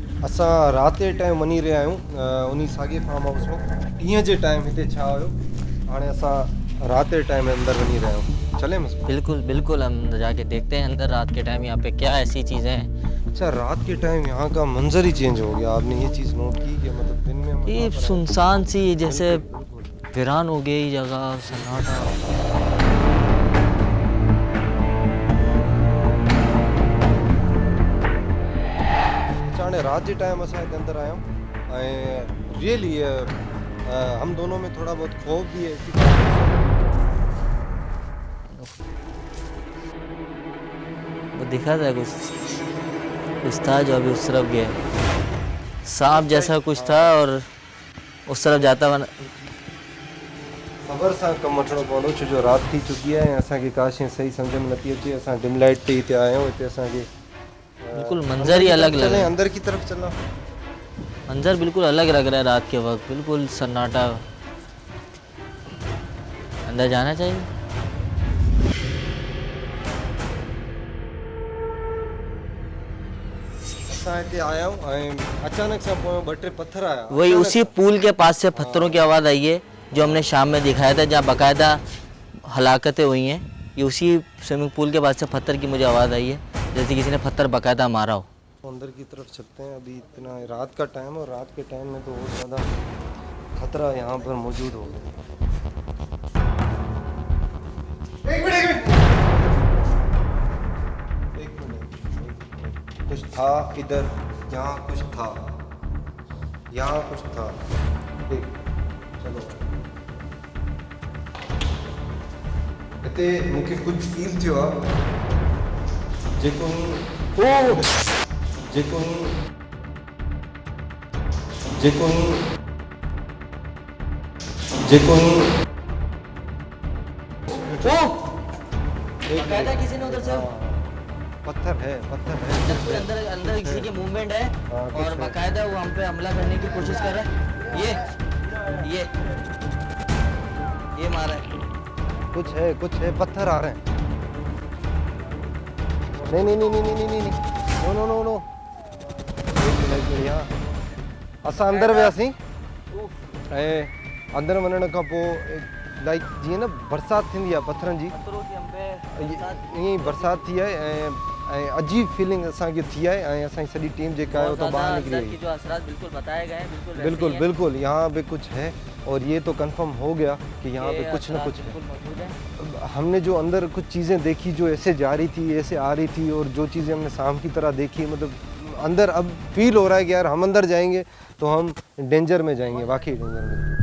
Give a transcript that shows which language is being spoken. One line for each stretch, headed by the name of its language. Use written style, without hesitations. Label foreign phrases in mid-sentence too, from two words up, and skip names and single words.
Sindhi: असां राति जे टाइम वञी रहिया आहियूं उन साॻे फार्म हाउस में। ॾींहं जे टाइम हिते छा हुयो, हाणे असां राति जे टाइम अंदर वञी रहिया आहियूं। चले
Urdu: بالکل بالکل، ہم جا کے دیکھتے ہیں اندر رات کے ٹائم یہاں پہ کیا ایسی چیزیں ہیں. اچھا، رات کے ٹائم یہاں کا منظر ہی چینج ہو گیا۔ آپ نے یہ چیز نوٹ کی کہ مطلب دن میں ہم ये یہاں پر آئے. سنسان سی جیسے بالکل، بالکل. ویران ہو گئی جگہ، سناٹا.
Sindhi: हाणे रात जे टाइम असां हिते अंदर आया आहियूं ऐं रियली
Urdu: ہم دونوں میں تھوڑا بہت خوف بھی ہے کہ وہ دکھا تھا کچھ تھا جو ابھی اس طرف گیا، سانپ جیسا کچھ تھا اور اس طرف جاتا ہوا.
Sindhi: ख़बर सां कमु वठिणो पवंदो, छो जो राति थी चुकी आहे ऐं असांखे का शइ सही सम्झ में नथी अचे। असां डिम लाइट ते हिते आया आहियूं। हिते असांखे
Urdu: بالکل منظر ہی الگ لگ رہا ہے. اندر کی طرف چلنا, منظر بالکل الگ لگ رہا ہے رات کے وقت، بالکل سناٹا. اندر جانا چاہیے. असां हिते आया आहियूं ऐं अचानक सां पोइ 2-3 पत्थर आया। وہی اسی پل کے پاس سے پتھروں کی آواز آئی ہے جو ہم نے شام میں دکھایا تھا، جہاں باقاعدہ ہلاکتیں ہوئی ہیں. یہ اسی
English: swimming pool
Urdu: کے پاس سے پتھر کی مجھے آواز آئی ہے، جیسے کسی نے پتھر باقاعدہ مارا ہو. اندر کی طرف چلتے ہیں. ابھی اتنا رات کا ٹائم، اور رات کے ٹائم میں تو بہت زیادہ خطرہ یہاں پر موجود ہوگا. ایک منٹ کچھ تھا ادھر، یہاں کچھ تھا، یہاں کچھ تھا.
Sindhi: चलो हिते मूंखे कुछ फील थियो आहे जेको
Urdu: باقاعدہ کسی نے ادھر سے پتھر ہے اندر کسی کی موومنٹ ہے اور باقاعدہ وہ ہم پہ حملہ کرنے کی کوشش کر رہا ہے. یہ مارا ہے. کچھ ہے پتھر آ رہے ہیں۔ نہیں نو.
Sindhi: असां अंदर वियासीं ऐं अंदर वञण खां पोइ लाइक जीअं न बरसाति थींदी आहे पत्थरनि जी, ईअं ई बरसाति थी आहे ऐं अजीब फीलिंग असांखे थी आहे ऐं असांजी सॼी टीम जेका आहे तो ॿाहिरि निकिरी वई।
Urdu: جو اثرات بالکل بتائے گئے ہیں, بالکل یہاں پہ کچھ ہے اور یہ تو کنفرم ہو گیا کہ یہاں پہ کچھ نہ کچھ ہے. ہم نے جو اندر کچھ چیزیں دیکھی جو ایسے جا رہی تھی، ایسے آ رہی تھی، اور جو چیزیں ہم نے سانپ کی طرح دیکھی، مطلب اندر اب فیل ہو رہا ہے کہ یار ہم اندر جائیں گے تو ہم ڈینجر میں جائیں گے، واقعی ڈینجر میں.